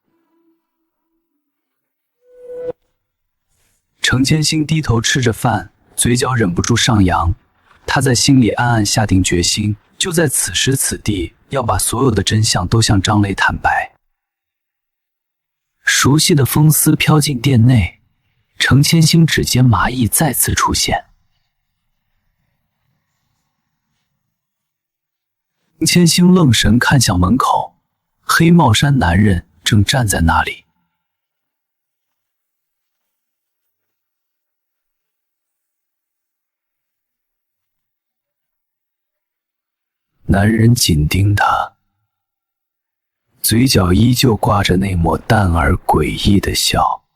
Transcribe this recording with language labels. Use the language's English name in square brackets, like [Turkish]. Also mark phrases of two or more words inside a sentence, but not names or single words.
[Chinese] 程千星低頭吃着飯，嘴角忍不住上揚。他在心裡暗暗下定決心，就在此時此地，要把所有的真相都向張雷坦白。熟悉的風絲飄進店內。程千星指尖麻意再次出現，程千星愣神看向門口，黑帽衫男人正站在那裡。男人緊盯他，嘴角依舊掛着那抹淡而詭異的笑。